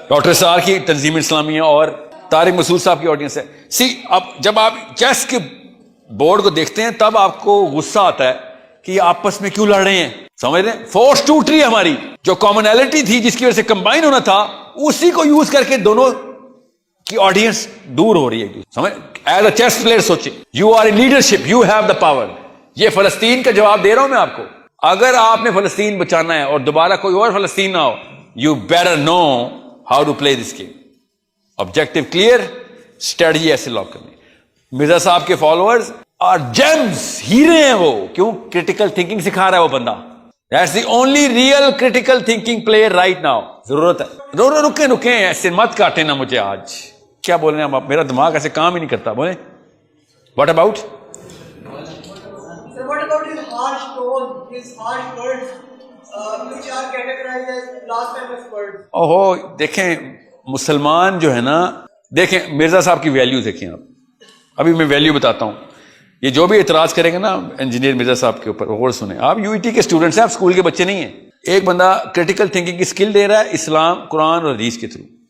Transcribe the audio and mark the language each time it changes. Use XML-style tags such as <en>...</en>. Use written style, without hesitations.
<ur>Doctor سار کی تنظیم اسلامیہ اور طارق مسعود صاحب کی آڈینس ہے. اب جب آپ چیس کے بورڈ کو دیکھتے ہیں تب آپ کو غصہ آتا ہے کہ یہ آپس میں کیوں لڑ رہے ہیں. سمجھ رہے ہیں؟ فورس ٹوٹ رہی ہے ہماری. جو کامنالٹی تھی جس کی وجہ سے کمبائن ہونا تھا، اسی کو یوز کر کے دونوں کی آڈینس دور ہو رہی ہے.</ur> <en>سمجھ؟ As a chess player سوچیں، you are in leadership, you have the power.</en> <ur>یہ فلسطین کا جواب دے رہا ہوں میں آپ کو. اگر آپ نے فلسطین بچانا ہے اور دوبارہ کوئی اور فلسطین نہ ہو،</ur> <en>You better know how to play this game.</en> <ur>Objective clear, strategy ایسے لاک کرنی. مرزا صاحب کے فالوورز</ur> <en>are gems,</en> <ur>ہیرے ہیں وہ. کیوں؟ کریٹیکل تھنکنگ سکھا رہا ہے وہ بندہ.</ur> <en>That's the only real critical thinking player right now.</en> <ur>ضرورت ہے. رکیں ایسے مت کاٹیں نا مجھے. آج کیا بول رہے ہیں آپ؟ میرا دماغ ایسے کام ہی نہیں کرتا. بولیں</ur> <en>What about? What about his harsh tone, his harsh words, which are categorized as blasphemous words?</en> <ur>اوہو، دیکھیں مسلمان جو ہے نا، دیکھیں مرزا صاحب کی ویلیو دیکھیں آپ. ابھی میں ویلیو بتاتا ہوں. یہ جو بھی اعتراض کریں گے نا انجینئر مرزا صاحب کے اوپر، غور سنیں. آپ یو ای ٹی کے اسٹوڈنٹس ہیں، آپ اسکول کے بچے نہیں ہیں. ایک بندہ کریٹیکل تھنکنگ کی اسکل دے رہا ہے اسلام، قرآن اور حدیث کے تھرو.</ur>